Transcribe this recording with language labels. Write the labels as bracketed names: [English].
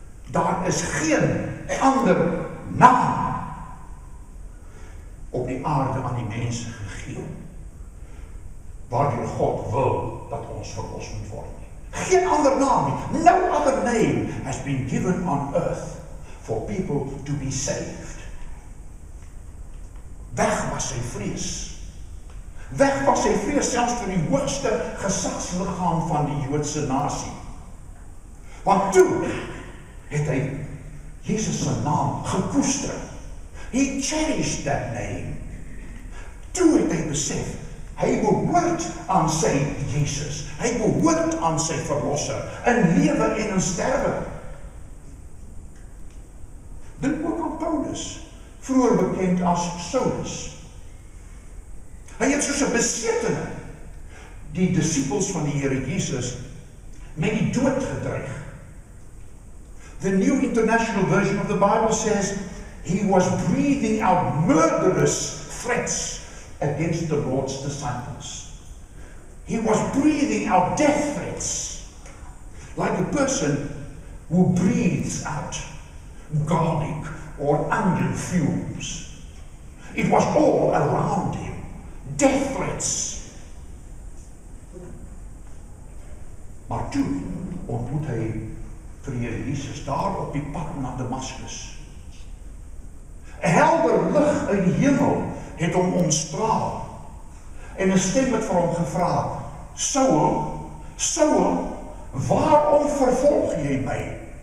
[Afrikaans] Daar is geen ander naam op die aarde aan die mense gegee waardeur God wil dat ons verlos moet word nie. Geen ander naam nie. [English] No other name has been given on earth for people to be saved. [Afrikaans] Weg was sy vrees. Weg was sy vrees selfs vir die hoogste gesagsliggaam van die Joodse nasie. Want toe het hy Jesus se naam gekoester. [English] He cherished that name. [Afrikaans] Toe het hy besef, hy behoort aan sy Jesus. Hy behoort aan sy verlosser, in lewe en in sterwe. Dink ook aan Paulus, vroeër bekend as Saulus. Hy het soos 'n besetene die disippels van die Here Jesus met die dood gedreig. [English] The New International Version of the Bible says, he was breathing out murderous threats against the Lord's disciples. He was breathing out death threats, like a person who breathes out garlic or onion fumes. It was all around him, death threats. [Afrikaans] Maar toe ontmoet hy vir die Here Jesus daar op die pad na Damaskus. 'n helder lig uit die hemel het hom omstraal. En 'n stem het vir hom gevra, Saul, Saul, waarom vervolg jy my?